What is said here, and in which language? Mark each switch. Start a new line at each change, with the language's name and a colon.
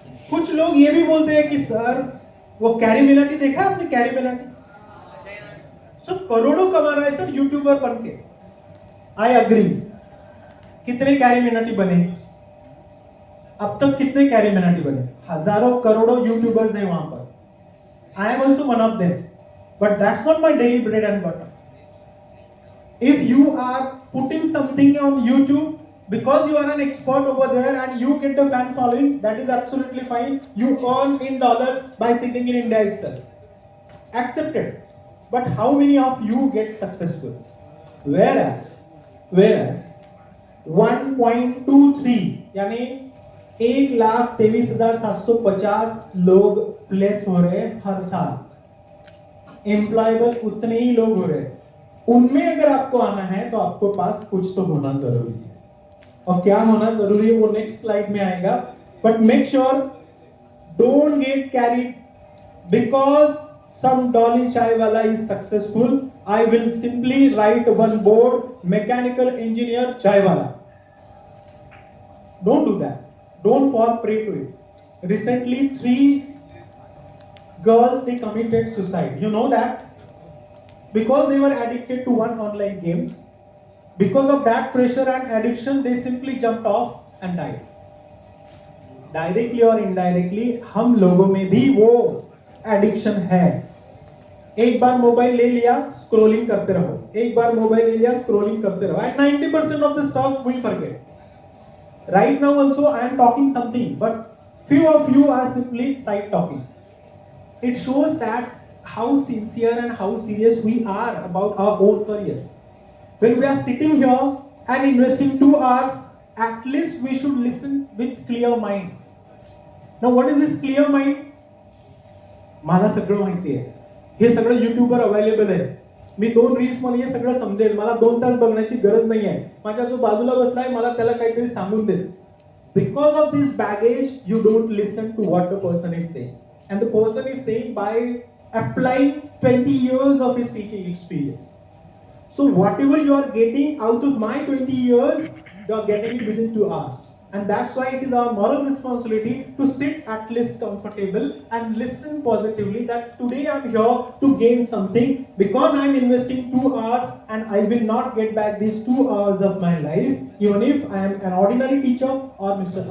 Hindi: कुछ लोग ये भी बोलते हैं कि सर वो कैरी मिनाटी देखा आपने, कैरी मिनाटी सब करोड़ों कमा रहा है सर यूट्यूबर बन के.
English: I agree.
Hindi: कितने कैरी मिनाटी बने अब तक, कितने कैरी मिनाटी बने? हजारों करोड़ों यूट्यूबर्स हैं वहां पर.
English: I am also one of them, but that's not my daily bread and butter. If you are putting something on YouTube because you are an expert over there and you get the fan following, that is absolutely fine. You earn in dollars by sitting in India itself. Accepted. But how many of you get successful?
Hindi: Whereas 1.23 यानी 1,23,750 लोग place हो रहे हैं हर साल. Employable उतने ही लोग हो रहे हैं. उनमें अगर आपको आना है तो आपको पास कुछ तो होना जरूरी है. और क्या होना जरूरी है वो नेक्स्ट स्लाइड में आएगा.
English: But make sure don't get carried because some Dolly chai wala is successful. I will simply write one board, mechanical engineer chai wala. Don't do that. Don't fall prey to it. Recently 3 girls they committed suicide. You know that? Because they were addicted to one online game. Because of that pressure and addiction, they simply jumped off and died. Directly or indirectly,
Hindi: हम लोगों में भी वो addiction है. एक बार mobile ले लिया, scrolling करते रहो. एक बार मोबाइल ले लिया, स्क्रोलिंग करते रहो.
English: And 90% of the stuff we forget. Right now also I am talking something, but few of you are simply side talking. It shows that how sincere and how serious we are about our own career. When we are sitting here and investing 2 hours, at least we should listen with clear mind. Now what is this clear mind?
Marathi: मला सगळं माहिती आहे, हे सगळं YouTubeवर available आहे, मी 2 reels मध्ये हे सगळं समजेल, मला 2 तास बघण्याची गरज नाही आहे, माझ्या जो बाजूला बसलाय मला त्याला काहीतरी सांगून दे.
English: Because of this baggage, you don't listen to what the person is saying. And the person is saying by applying 20 years of his teaching experience. So whatever you are getting out of my 20 years, you are getting it within 2 hours. And that's why it is our moral responsibility to sit at least comfortable and listen positively that today I am here to gain something because I am investing 2 hours and I will not get back these 2 hours of my life even if I am an ordinary teacher or Mr.